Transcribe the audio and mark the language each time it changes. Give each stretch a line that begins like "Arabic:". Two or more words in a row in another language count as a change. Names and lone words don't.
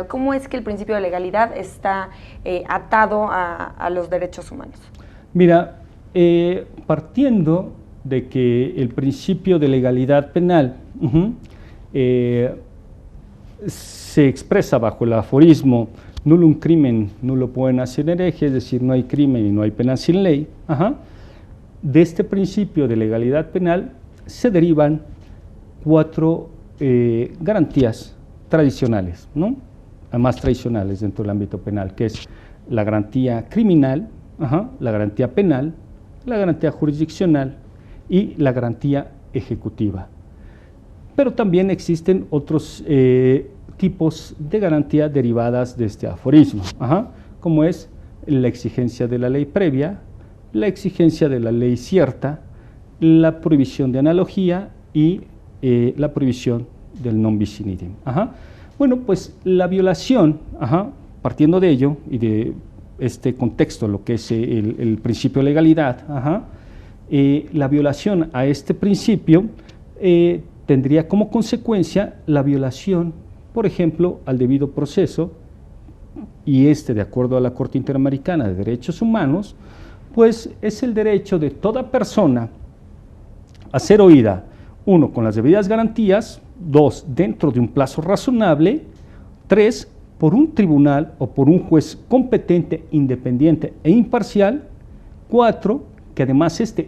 Spanish: ¿Cómo es que el principio de legalidad está atado a los derechos humanos? Mira, partiendo de que el principio de legalidad penal se expresa bajo el aforismo
Latin: nullum crimen, nullo poena sine lege,
Spanish: es decir, no hay crimen y no hay pena sin ley, de este principio de legalidad penal se derivan 4 garantías tradicionales, ¿no? Más tradicionales dentro del ámbito penal, que es la garantía criminal, la garantía penal, la garantía jurisdiccional y la garantía ejecutiva. Pero también existen otros tipos de garantía derivadas de este aforismo, como es la exigencia de la ley previa, la exigencia de la ley cierta, la prohibición de analogía y la prohibición del
Latin: non bis in idem.
Spanish: Bueno, pues la violación, partiendo de ello y de este contexto, lo que es el principio de legalidad, la violación a este principio tendría como consecuencia la violación, por ejemplo, al debido proceso, y de acuerdo a la Corte Interamericana de Derechos Humanos, pues es el derecho de toda persona a ser oída, 1, con las debidas garantías, 2, dentro de un plazo razonable, 3, por un tribunal o por un juez competente, independiente e imparcial, 4, que además